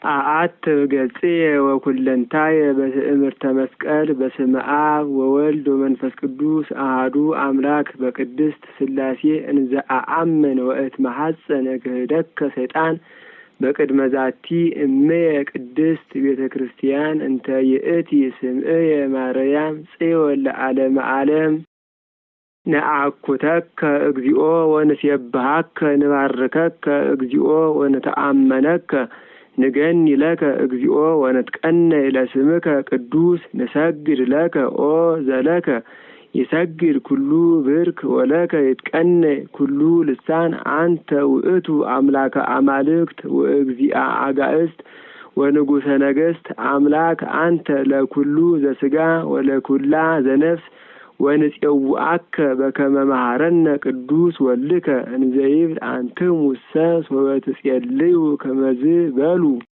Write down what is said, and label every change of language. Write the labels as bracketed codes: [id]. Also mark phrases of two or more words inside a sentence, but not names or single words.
[gez] አአት ገጽየ ወኩለንታየ በትእምርተ መስቀል በስመ አብ ወወልድ ወመንፈስ ቅዱስ አሐዱ አምላክ በቅድስት ሥላሴ እንዘ አአምን ወእትመሐፀነ ክህደከ ሰይጣን በቅድመ ዛቲ እምየ ቅድስት ቤተ ክርስቲያን እንተ ይእቲ ስምዕየ ማርያም ጽዮን ለዓለመ ዓለም ነአኩተከ እግዚኦ ወንሴብሐከ ንባርከከ እግዚኦ ወንተአመነከ ንገኒ ለከ እግዚኦ ወነትቀነይ ለስምከ ቅዱስ ንሰግድ ለከ ኦ ዘለከ ይሰግድ ኩሉ ብርክ ወለከ ይትቀነይ ኩሉ ልሳን አንተ ውእቱ አምላከ አማልክት ወእግዚአ አጋእስት ወንጉሰ ነገስት አምላክ አንተ ለኩሉ ዘስጋ ወለኩላ ዘነፍስ ወንጽውአከ በከመ መሐረነ ቅዱስ ወልከ እንዘይብል አንትሙሰ ወበትጼልዩ ከመዝ በሉ